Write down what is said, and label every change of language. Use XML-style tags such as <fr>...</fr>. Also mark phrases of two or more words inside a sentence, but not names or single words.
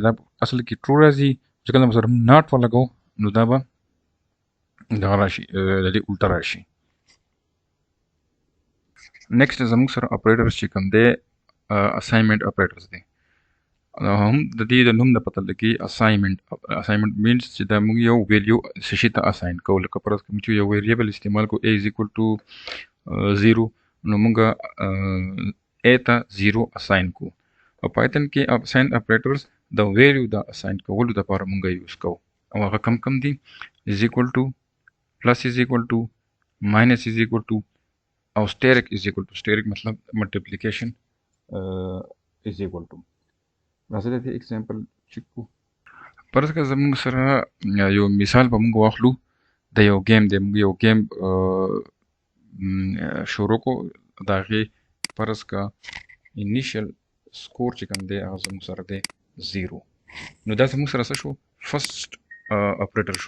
<ps>دا اصل کې ټرو راځي چې کله موږ سره ناٹ ولګو نو دا به دغه راشي د دې الټه راشي. نیکسټ زموږ سره اپریټرز چې کوم دی</ps> <en>assignment operators</en> <ps>دی. هم د دې د نوم نه پته لګي</ps> <en>assignment means</en> <ps>چې دا موږ یو ویلیو څه شي ته اساین کوو. لکه فرض کوم چې یو ویریبل استعمال کو</ps> <en>a is equal to 0</en> <ps>نو موږ a ته 0 اساین کو. په پایتن کې</ps> <en>assign operators</en> <ps>د ویلیو د اساین کولو لپاره موږ یوز کوو او هغه کم دي</ps> <en>is equal to plus is equal to minus is equal to</en> <ps>او</ps> <en>steric is equal to steric</en> <ps>مطلب</ps> <en>multiplication is equal to.</en> <ps>راځه د دې</ps> <en>example check</en> <ps>کو. فرض که زموږ سره یو مثال به موږ واخلو د یو گیم دی. موږ یو گیم شروع کو د هغې فرض که</ps> <en>initial score</en> <ps>چې کوم دی هغه زموږ سره دی 0 نو دا زموږ سره څه شو</ps> <en>first operator</en> <ps>شو.</ps>